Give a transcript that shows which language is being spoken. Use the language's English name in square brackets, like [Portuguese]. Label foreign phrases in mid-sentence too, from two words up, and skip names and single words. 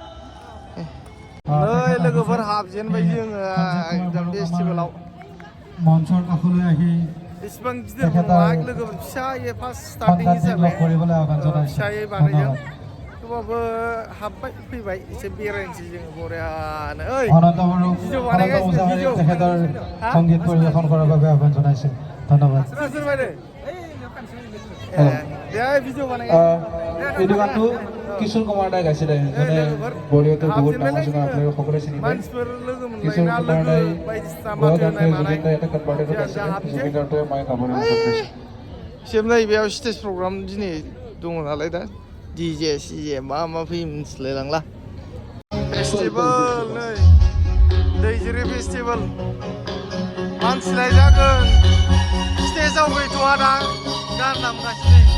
[Bodo] नै लोगोफोर हाबजेनबाय जोङो एकदम फेस्टिभेलाव इसिबां गिदिर नङा लोगोफोर फिसायै [English] first starting [Bodo] हिसाबै फिसायै बानायदों थेवबाबो हाबबाय फैबाय एसे बेरायनोसै जोङो बरियानो ओइ भिडिअ बानायगासिनो भिडिअ [Assamese] সংগীত পৰিৱেশন কৰাৰ বাবে আহ্বান জনাইছো ধন্যবাদ এই গানটো কিশোৰ কুমাৰ দাই গাইছিলে যোনে বলিউডৰ বহুত ডাঙৰ ছিংগাৰ আপোনালোকে সকলোৱে চিনি পায় কিশোৰ কুমাৰ দাই গোৱা গানটোৱে জুবিন দাই এটা কনভাৰ্টেডত গাইছিলে জুবিন দাৰটোৱে মই গাবলৈ বিচাৰিছোঁ [Bodo] सेबनाय बेयाव [English] stage program [Bodo] दिनै दङ नालाय दा DJ CJ मा फैयो मिथिलायलांला फेस्टिभेल नै दैजिरि फेस्टिभेल मानसिलाय जागोन स्टेजाव गैथ'आ दा गान दामगासिनो